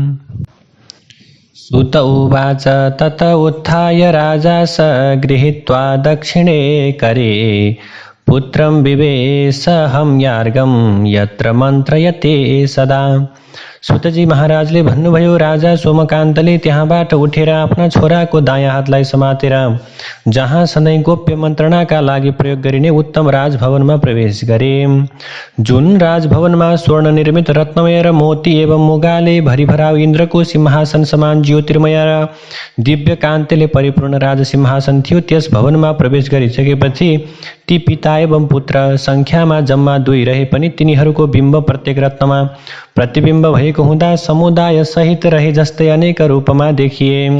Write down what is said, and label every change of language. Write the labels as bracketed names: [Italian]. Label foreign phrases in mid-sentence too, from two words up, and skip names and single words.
[Sanskrit] सुत उवाच तत उत्थाय राजा स गृहीत्वा दक्षिणे करे पुत्रं विवेश हम्यार्गं यत्र मन्त्रयते सदा। [Nepali] सुतजी महाराजले भन्नुभयो, राजा सोमकान्तले त्यहाँबाट उठेर आफ्ना छोराको दायाँ हातलाई समातेर जहाँ सधैँ गोप्य मन्त्रणाका लागि प्रयोग गरिने उत्तम राजभवनमा प्रवेश गरे। जुन राजभवनमा स्वर्ण निर्मित रत्नमय र मोती एवं मुगाले भरिभराउ इन्द्रको सिंहासन समान ज्योतिर्मय र दिव्य कान्तिले परिपूर्ण राजसिंहासन थियो, त्यस भवनमा प्रवेश गरिसकेपछि ती पिता एवं पुत्र सङ्ख्यामा जम्मा 2 रहे पनि तिनीहरूको बिम्ब प्रत्येक रत्नमा प्रतिबिम्ब भएको हुँदा समुदाय सहित रहे जस्तै अनेक रूपमा देखिए।